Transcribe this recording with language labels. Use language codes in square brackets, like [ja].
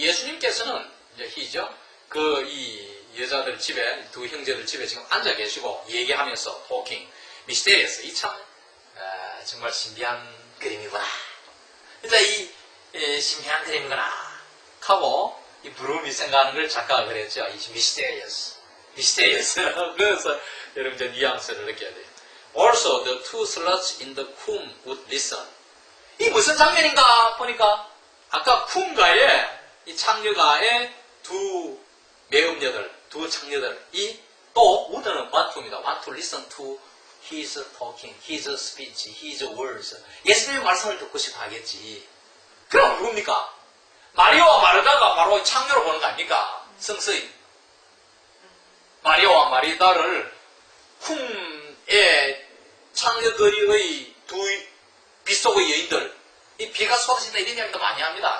[ko] 예수님께서는 이제 he죠. 이 여자들 집에 두 형제들 집에 지금 앉아 계시고 얘기하면서 talking, mysterious. 이 참 정말 신비한 그림이구나. 이제 이 신비한 그림이구나 하고 이 브룸이 생각하는 걸 작가가 그랬죠. 이 mysterious. 그래서 여러분 이제 뉘앙스를 느껴야 돼요. [en] Also, the two sluts in the tomb would listen. [ko] 이 무슨 장면인가 보니까 아까 쿰가의 이 창녀가의 두 매음녀들, 두 창녀들이 또 would는 want to입니다. [en] want to listen to his talking, his speech, his words. [ko] 예수님의 말씀을 듣고 싶어 하겠지. 그럼 누굽니까? 마리아와 마르다가 바로 창녀로 보는 거 아닙니까? 성서인. 마리아와 마르다를 쿰의 창녀들의 두 빗속의 여인들, 이 비가 쏟아진다 이런 이야기도 많이 합니다.